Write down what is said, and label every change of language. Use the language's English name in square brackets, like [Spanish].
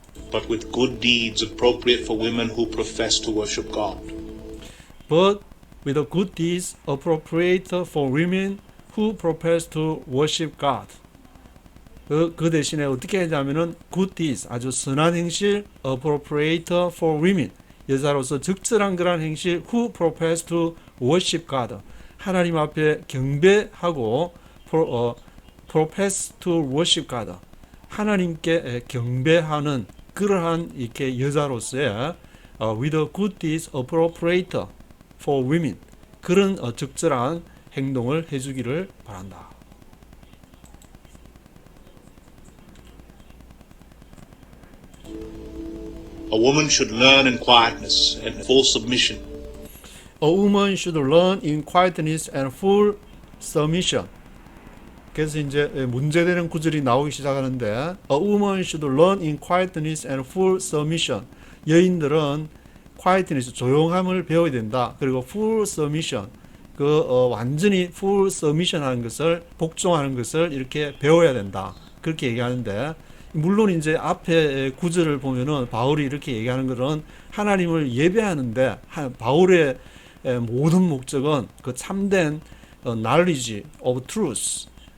[English] But with good deeds appropriate for women who profess to worship God. But with the good deeds appropriate for women who profess to worship God. [Korean] 그 대신에 어떻게 하냐면은 good deeds, 아주 선한 행실, appropriate for women, 여자로서 적절한 그런 행실, who profess to worship God, 하나님 앞에 경배하고 profess to worship God, 하나님께 경배하는 그러한 이렇게 여자로서의 with a good deeds appropriate for women, 그런 적절한 행동을 해주기를 바란다. [English] A woman should learn in quietness and full submission. A woman should learn in quietness and full submission. [Korean] 그래서 이제 문제되는 구절이 나오기 시작하는데, [English] A woman should learn in quietness and full submission. [Korean] 여인들은 quietness, 조용함을 배워야 된다. 그리고 full submission, 완전히 full submission 하는 것을, 복종하는 것을 이렇게 배워야 된다. 그렇게 얘기하는데, 물론 이제 앞에 구절을 보면은 바울이 이렇게 얘기하는 것은 하나님을 예배하는데, 바울의 모든 목적은 그 참된 [English] knowledge of truth,